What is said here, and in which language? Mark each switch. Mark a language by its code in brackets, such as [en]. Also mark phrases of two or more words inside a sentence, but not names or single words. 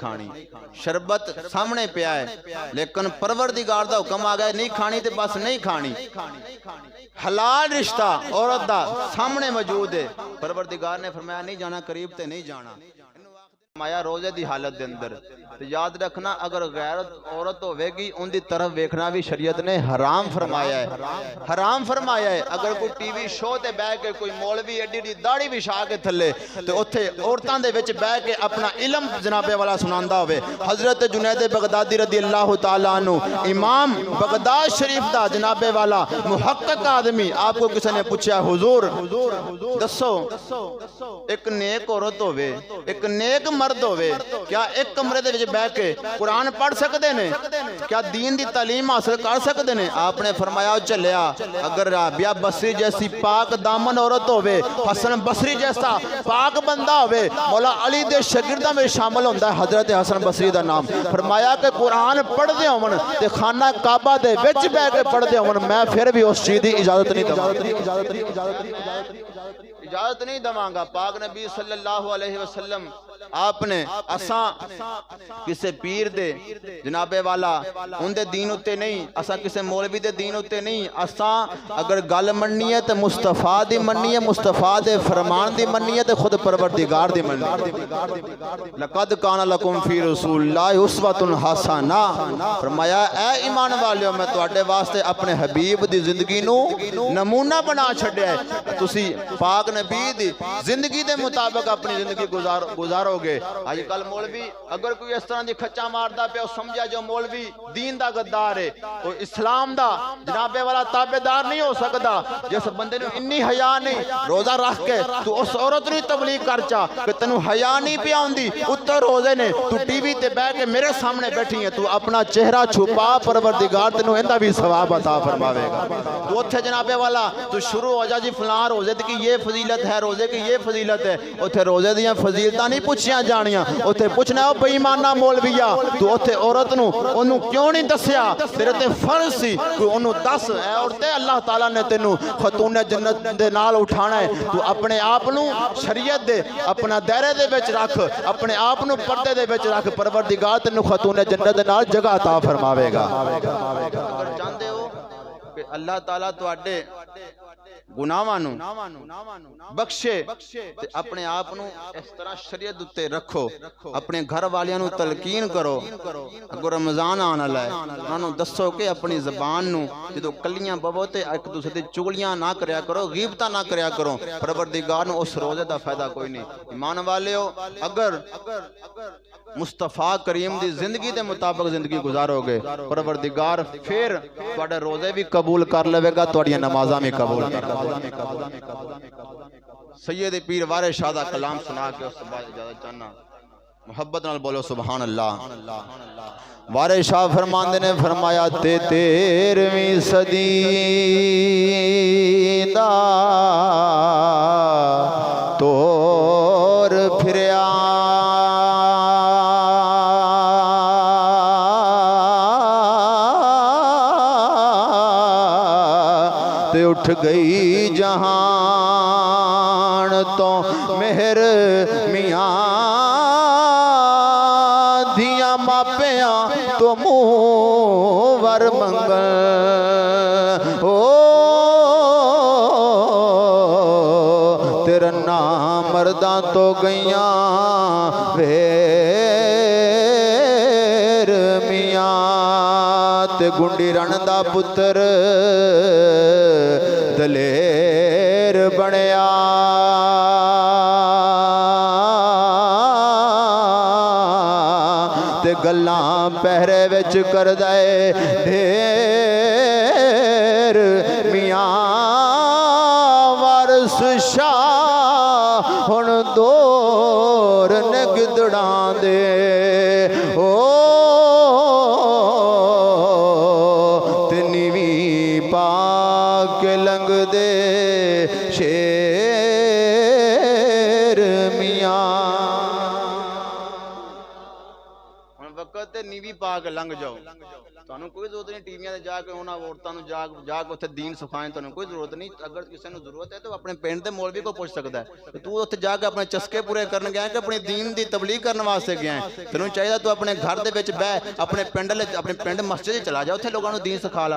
[pa] کھانی شربت سامنے پیا ہے لیکن پروردگار دا حکم آگیا نہیں کھانی تو بس نہیں کھانی حلال رشتہ عورت دا سامنے موجود ہے پروردگار نے فرمایا نہیں جانا قریب تے نہیں جانا فرمایا روزے دی حالت دے اندر تو یاد رکھنا اگر غیرت عورت ہوے گی ان دی طرف ویکھنا بھی شریعت نے حرام فرمایا ہے، حرام فرمایا ہے۔ اگر کوئی ٹی وی شو تے بیٹھ کے کوئی مولوی ایڈی ایڈی داڑھی وچھا کے تھلے تے اوتھے عورتاں دے وچ بیٹھ کے اپنا علم جناب والا سناندا ہوئے، حضرت جنید بغدادی [ar] رضی اللہ تعالیٰ عنہ [pa] امام بغداد شریف دا جناب والا محقق آدمی، [ur] آپ کو کسی نے پوچھا [pa] حضور دسو ایک نیک عورت ہوئے ایک نیک مرد ہوئے کیا ایک کمرے دے وچ بیٹھ کے قرآن پڑھ سکتے نے؟ کیا دین دی تعلیم حاصل کر سکتے نے؟ آپ نے فرمایا چلیا اگر رابعہ بصری جیسی پاک دامن عورت ہوئے، حسن بصری جیسا پاک بندہ ہوئے، مولا علی دے شاگرداں میں شامل ہوتا ہے حضرت حسن بصری دا نام، فرمایا کہ قرآن پڑھ دے ہون تے خانہ کعبہ دے وچ بیٹھ کے پڑھ دے ہون میں پھر بھی اس چیز دی اجازت نہیں دوں اجازت نہیں دواں گا۔ پاک نبی [ar] صلی اللہ علیہ وسلم [pa] آپ نے اساں کسے پیر دے جناب والا ان دے دین اتے نہیں، اساں کسے مولوی دے دین اتے نہیں، اساں اگر گل مننی ہے تے مصطفیٰ دی مننی ہے، مصطفیٰ دے فرمان دی مننی ہے تے خود پروردگار دی مننی ہے۔ [ar] لقد کان لکم فی رسول اللہ اسوۃ حسنہ، [pa] فرمایا اے ایمان والیو میں تواڈے واسطے اپنے حبیب دی زندگی نو نمونہ بنا چھڈیا ہے، تسی پاک نبی دی زندگی دے مطابق اپنی زندگی گزارو گے۔ آج کل مولوی اگر کوئی اس طرح دی کھچا ماردا پیا سمجھا جو مولوی دین دا غدار ہے، تو اسلام دا جناب والا تابعدار نہیں ہو سکتا۔ جس بندے نے انی حیا نہیں روزہ رکھ کے تو اس عورت نے تبلیغ کر چا کہ تینوں حیا نہیں پیا ہوندی، اتر روزے نے تو ٹی وی تے بیٹھ کے میرے سامنے بیٹھی ہے، تو اپنا چہرہ چھپا پروردگار تینوں ایندا بھی ثواب عطا فرماوے گا۔ تو اوتھے جناب والا تو شروع ہو جا جی فلاں [ur] روزے کی یہ فضیلت ہے، روزے کی یہ فضیلت ہے، [pa] اوتھے روزے دیاں فضیلتاں نہیں پوچھیاں جانیاں، اوتھے پوچھنا ہے بے ایمانہ مولویا تو اوتھے عورت نو اونوں کیوں نہیں دسیا؟ تیرے تے فرض سی کوئی اونوں دس، اے عورتے اللہ تعالیٰ نے تینوں خاتون جنت دے نال اٹھانا ہے، تو اپنے آپ نو شریعت دے اپنا دائرے دے وچ رکھ، اپنے آپ نو پردے دے وچ رکھ، پروردگار تینوں خاتون جنت دے نال جگہ عطا فرماوے گا۔ اگر چاہندے ہو کہ اللہ تعالیٰ تواڈے گناہاں نو بخشے تے اپنے آپ نو اس طرح شریعت اتے رکھو، اپنے گھر والیاں نو تلقین کرو۔ اگر رمضان آن والا ہے انہاں نو دسو کہ اپنی زبان نو جدوں کلیاں بوو تے ایک دوسرے دی چغلیاں نہ کریا کرو، غیبتاں نہ کریا کرو، پروردگار نو اس روزے دا فائدہ کوئی نہیں۔ ایمان والیو اگر مصطفیٰ کریم دی زندگی دے مطابق زندگی گزارو گے، پروردگار پھر تواڈے روزے بھی قبول کر لے گا، تواڈیاں نمازاں بھی قبول کر لے گا۔ سید پیر وارث شاہ دا کلام سنا کے اس بعد اجازت چاہنا، محبت نال بولو [ar] سبحان اللہ۔ [pa] وارث شاہ فرماندے نے فرمایا تے 13ویں صدی دا تور پھریا تے اٹھ گئی جہان تو مہر میاں دھیاں ماپیاں تو منہ ور منگل او تیرا نام مرداں تو گئیاں ویر میاں تے گنڈی رن دا پتر دلیر بنیا تے گلاں پہرے وچ کر دے ڈھیر میاں وارث شاہ ہن دور نے گدڑاں دے او تے نیویں پا کے لنگ دے شیر میاں۔ وقت ਤੇ ਨੀਵੀਂ ਪਾ ਕੇ ਲੰਘ ਜਾਓ। ਤੁਹਾਨੂੰ ਕੋਈ ਜ਼ਰੂਰਤ ਨਹੀਂ ਟੀਵੀਆਂ ਤੇ ਜਾ ਕੇ ਉਹਨਾਂ ਔਰਤਾਂ ਨੂੰ ਜਾ ਕੇ ਉੱਥੇ ਦੀਨ ਸਿਖਾਏ, ਤੁਹਾਨੂੰ ਕੋਈ ਜ਼ਰੂਰਤ ਨਹੀਂ। ਅਗਰ ਕਿਸੇ ਨੂੰ ਜ਼ਰੂਰਤ ਹੈ ਤਾਂ ਆਪਣੇ ਪਿੰਡ ਦੇ ਮੌਲਵੀ ਕੋਲ ਪੁੱਛ ਸਕਦਾ ਹੈ ਕਿ ਤੂੰ ਉੱਥੇ ਜਾ ਕੇ ਆਪਣੇ ਚਸਕੇ ਪੂਰੇ ਕਰਨ ਗਿਆ ਕਿ ਆਪਣੀ ਦੀਨ ਦੀ ਤਬਲੀਗ ਕਰਨ ਵਾਸਤੇ ਗਿਆ ਹੈ। ਤੈਨੂੰ ਚਾਹੀਦਾ ਤੂੰ ਆਪਣੇ ਘਰ ਦੇ ਵਿੱਚ ਬਹਿ, ਆਪਣੇ ਪਿੰਡ ਮਸਜਿਦ 'ਚ ਚਲਾ ਜਾ, ਉੱਥੇ ਲੋਕਾਂ ਨੂੰ ਦੀਨ ਸਿਖਾ ਲਾ।